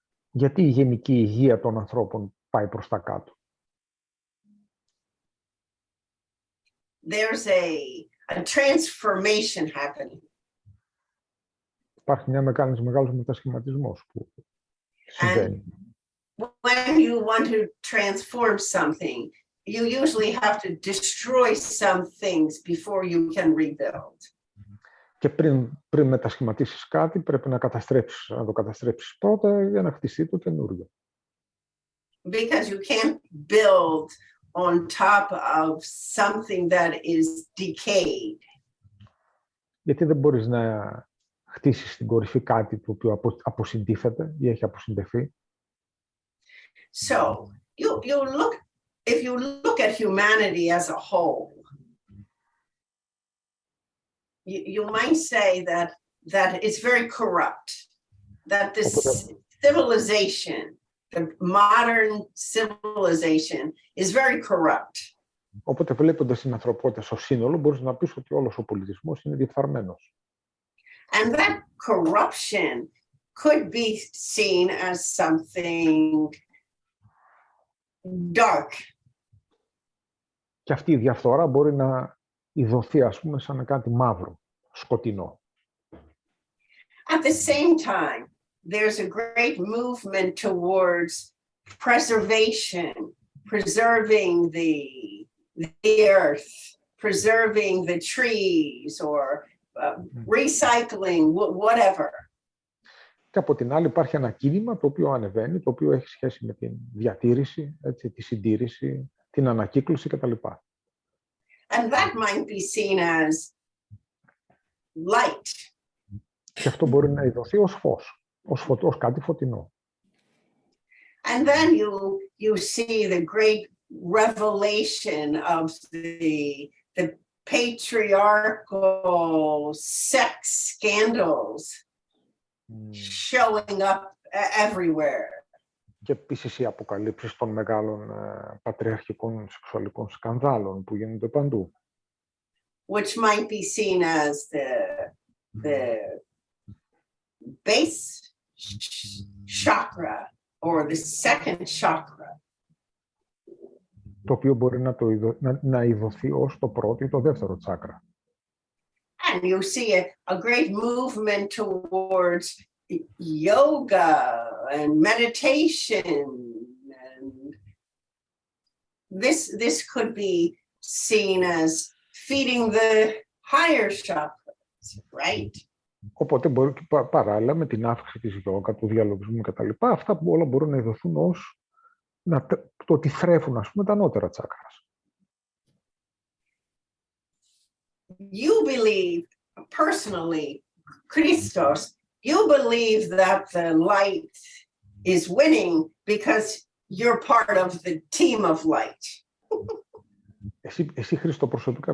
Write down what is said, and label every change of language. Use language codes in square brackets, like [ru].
[el] Γιατί η γενική υγεία των ανθρώπων πάει προς τα κάτω? [en] There's a transformation happening. [el] Υπάρχει μεγάλος μετασχηματισμός που συμβαίνει. [en] When you want to transform something, you usually have to destroy some things before you can rebuild. [el] Και πριν μετασχηματίσεις κάτι, πρέπει να το καταστρέψεις πρώτα για να χτιστεί το καινούριο. [en] Because you can't build on top of something that is decayed. [el] Γιατί δεν μπορείς να χτίσεις στην κορυφή κάτι το οποίο αποσυντίθεται ή έχει αποσυντεθεί. [en] So if you look at humanity as a whole, you might say that it's very corrupt, that this civilization, the modern civilization, is very corrupt. [el] Οπότε βλέποντας την ανθρωπότητα στο σύνολο, μπορείς να πεις ότι όλος ο πολιτισμός είναι διεφθαρμένος. [en] And that corruption could be seen as something dark. [el] Και αυτή η διαφθορά μπορεί να ειδωθεί, ας πούμε, σαν κάτι μαύρο, σκοτεινό. [en] At the same time, there's a great movement towards preservation, preserving the earth, preserving the trees, or recycling, whatever. [el] Και από την άλλη υπάρχει ένα κίνημα το οποίο ανεβαίνει, το οποίο έχει σχέση με την διατήρηση, έτσι, τη συντήρηση, την ανακύκλωση κτλ. [en] And that might be seen as light. [el] Και αυτό μπορεί να ειδωθεί ως φως, ως κάτι φωτεινό. [en] And then you see the great revelation of the patriarchal sex scandals showing up everywhere. [el] Και επίσης οι αποκαλύψεις των μεγάλων πατριαρχικών σεξουαλικών σκανδάλων που γίνονται παντού. [en] Which might be seen as the base chakra or the second chakra. [el] Το οποίο μπορεί να ειδωθεί ως το πρώτο ή το δεύτερο τσάκρα. [en] And you see a great movement towards yoga and meditation. And this could be seen as feeding the higher chakras, right? [el] Οπότε μπορεί και παράλληλα με την αύξηση της γιόγκα, του διαλογισμού κτλ. Αυτά που όλα μπορούν να ειδωθούν ως το ότι θρέφουν, ας πούμε, τα ανώτερα τσάκρας. [en] You believe, personally, Christos, you believe that the light is winning because you're part of the team of light. [el] Εσύ Χριστό, προσωπικά